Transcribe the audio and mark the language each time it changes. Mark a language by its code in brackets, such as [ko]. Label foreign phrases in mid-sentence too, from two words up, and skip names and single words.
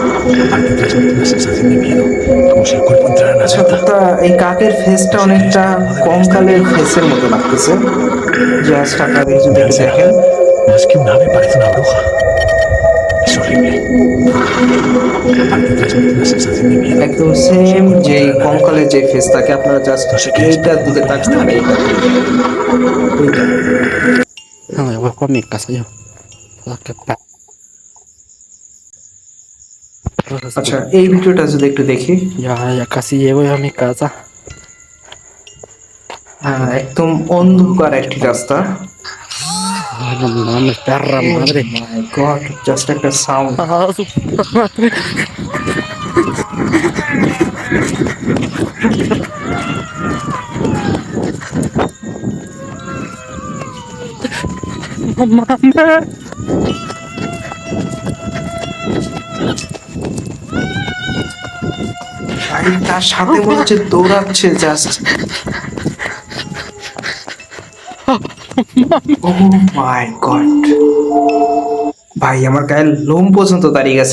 [bn] আচ্ছা, এই কাকের ফেসটা অনেকটা কঙ্কালের ফেসের মতো লাগতেছে। জাস্ট আপনারা যদি দেখেন, একদম সেম যে কঙ্কালের যে ফেস থাকে, আপনারা জাস্ট এইটার দিকে তাকান। [es] No, yo voy por mi casa yo. [bn] আচ্ছা, এই ভিডিওটা যদি একটু দেখি। [es] Ya casi llego yo a mi casa. [bn] একদম অন্ধকার একটি রাস্তা। [es] Ay, no mames, perra madre. [en] my God, [bn] জাস্ট একটা সাউন্ড। [es] Ah, su puta madre. No mames. [bn] ভাই, তার সাথে মনে হচ্ছে দৌড়াচ্ছে জাস্ট। [en] oh my God [bn] ভাই, আমার গায়ের লোম পর্যন্ত দাঁড়িয়ে গেছে।